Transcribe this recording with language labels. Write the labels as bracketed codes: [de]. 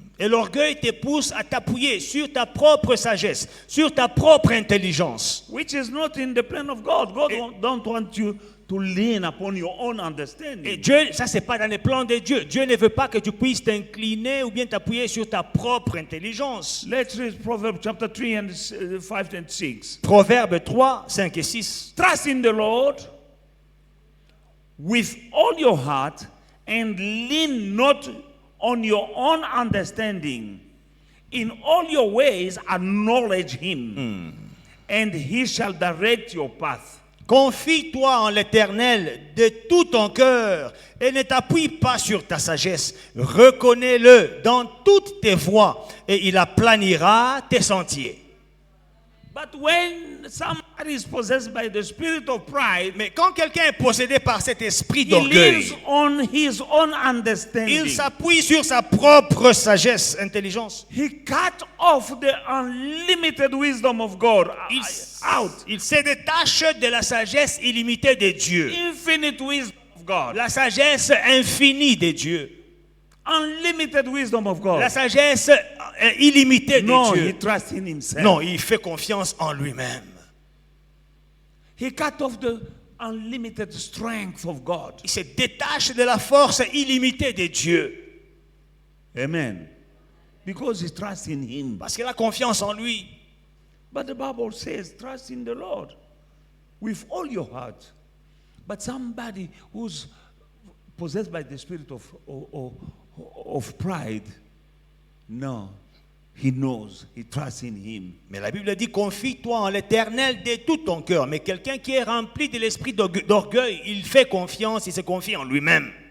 [fr] Et l'orgueil te pousse à t'appuyer sur ta propre sagesse, sur ta propre intelligence. [en] Which is not in the plan of God. God don't want you to lean upon your own understanding. [fr] Et Dieu, ça c'est pas dans les plans de Dieu. Dieu ne veut pas que tu puisses t'incliner ou bien t'appuyer sur ta propre intelligence. [en] Let's read Proverbs chapter 3 and 5 and 6. [fr] Proverbes 3, 5 et 6. [en] Trust in the Lord with all your heart and lean not on your own understanding. In all your ways acknowledge him, and he shall direct your path. [fr] Confie-toi en l'Éternel de tout ton cœur et ne t'appuie pas sur ta sagesse. Reconnais-le dans toutes tes voies et il aplanira tes sentiers. [en] But when somebody is possessed by the spirit of pride, [fr] Mais quand quelqu'un est possédé par cet esprit [en] he [fr] d'orgueil, [en] leans on his own understanding. [fr] il s'appuie sur sa propre sagesse, intelligence. [en] He cut off the unlimited wisdom of God out. [fr] Il se détache de la sagesse illimitée de Dieu. [en] Infinite wisdom of God. [fr] La sagesse infinie de Dieu. [en] Unlimited wisdom of God. [fr] La sagesse illimitée de [en] No, he [fr] Dieu. [en] trusts in himself. [fr] Non, il fait confiance en lui-même. [en] He cut off the unlimited strength of God. [fr] Il se détache de la force illimitée de Dieu. [en] Amen. Because he trusts in him. [fr] Parce qu'il a confiance en lui. [en] But the Bible says, trust in the Lord with all your heart. But somebody who's possessed by the spirit of pride, no, he knows, he trusts in him. [fr] Mais la Bible dit, confie-toi en l'Éternel de tout ton cœur. Mais quelqu'un qui est rempli de l'esprit d'orgueil, il fait confiance, il se confie en lui-même.